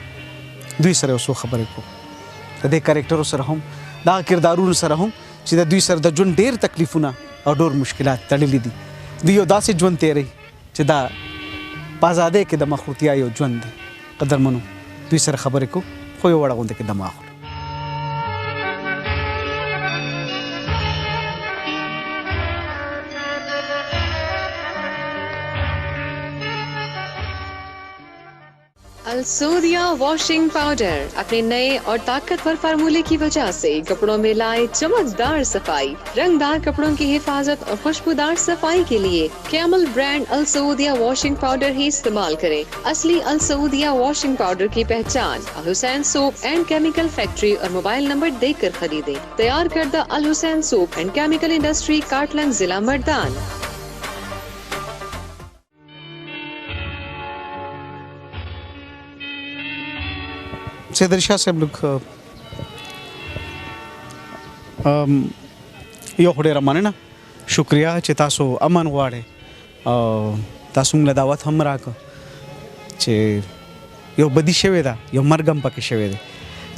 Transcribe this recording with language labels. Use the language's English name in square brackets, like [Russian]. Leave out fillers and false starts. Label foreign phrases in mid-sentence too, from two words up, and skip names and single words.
[Pashto] دوی سره یو څو خبرې کوم د دې کرکټرو سره هم دغه کردارونو سره هم چې د دوی سره د ژوند ډېر تکلیفونه او ډېر مشکلات تړلي دي. دوی یو داسې ژوند تېروي چې دا په ازادۍ کې د مخروطیا یو ژوند دی. قدرمنو دوی سره خبرې کوو خو یو وړه غونډه کې دم اخلو. [Urdu] الصودیا واشنگ پاؤڈر اپنے نئے اور طاقتور فارمولے کی وجہ سے کپڑوں میں لائے چمکدار صفائی. رنگدار کپڑوں کی حفاظت اور خوشبودار صفائی کے لیے کیمل برانڈ الصودیا واشنگ پاؤڈر ہی استعمال کریں. اصلی الصودیا واشنگ پاؤڈر کی پہچان الحسین سوپ اینڈ کیمیکل فیکٹری اور موبائل نمبر دے کر خریدیں. تیار کردہ الحسین سوپ اینڈ کیمیکل انڈسٹری کاٹلنگ ضلع مردان. [Pashto] سیدري شاه صاحب لږ یو خو ډېره مننه شکریا چې تاسو امن غواړئ او تاسو موږ له دعوت هم راکړه چې یو بدی شوې ده یو مرګ هم پکې شوی دی.